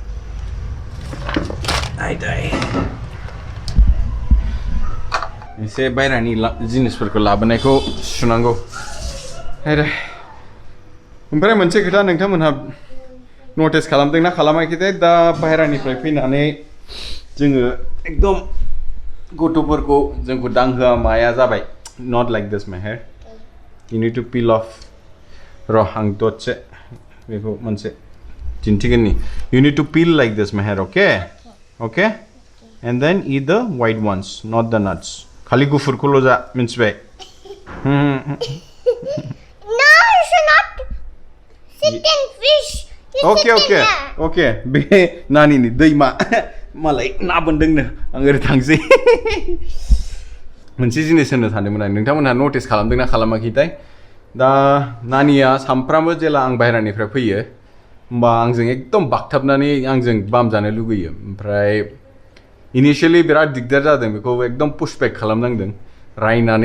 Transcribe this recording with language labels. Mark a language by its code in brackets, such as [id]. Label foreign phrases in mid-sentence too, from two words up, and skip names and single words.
[brx] आयदाय एसे बायरानि जिनिसफोरखौ लाबोनायखौ सुनांगौ आयदा ओमफ्राय मोनसे खोथा नोंथांमोनहा नटिस खालामदोंना खालामाखैथाय दा बायरानिफ्राय फैनानै जोङो एकदम गथ'फोरखौ जोंखौ दांहोआ माया जाबाय [en] not like this my hair you need to peel off [brx] र आं दसे बेखौ मोनसे दिन्थिगोन नि [en] you need to peel like this my hair okay and then eat the white ones not the nuts [brx] खालि गुफुरखौल' जा मिन्थिबाय [en] No, you should not sit and fish. You sit in there. [brx] Okay बे नानिनि दैमा मालाय ना बोनदोंनो आं ओरै थांसै मोनसे जिनिस होननो सानदोंमोन आं नोंथांमोनहा नटिस खालामदोंना खालामाखैथाय दा नानिया सामफ्रामबो जेला आं बाहेरानिफ्राय फैयो होमबा आंजों एकदम बागथाबनानै आंजों बाम जानो लुगैयो ओमफ्राय इनिशियेलि बिराद दिगदार जादों बेखौ एकदम पुशबेक खालामनांदों रायनानै